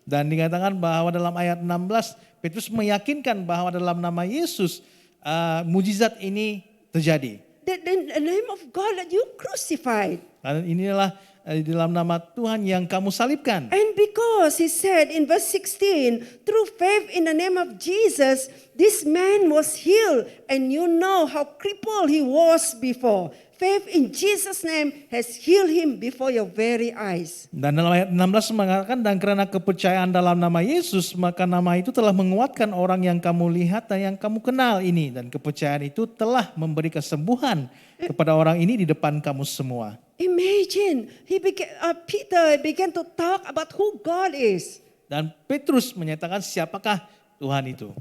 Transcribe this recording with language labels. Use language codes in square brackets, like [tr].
[id] Dan dikatakan bahwa dalam ayat 16, Petrus meyakinkan bahwa dalam nama Yesus mujizat ini terjadi. [en] The name of God that you crucified. [id] Dan inilah di dalam nama Tuhan yang kamu salibkan. [en] And because he said in verse 16, through faith in the name of Jesus, this man was healed, and you know how crippled he was before. Faith in Jesus' name has healed him before your very eyes. [id] Dan dalam ayat 16 mengatakan, dan karena kepercayaan dalam nama Yesus, maka nama itu telah menguatkan orang yang kamu lihat dan yang kamu kenal ini. Dan kepercayaan itu telah memberi kesembuhan kepada orang ini di depan kamu semua. [en] Imagine, Peter began to talk about who God is. [id] Dan Petrus menyatakan siapakah Tuhan itu.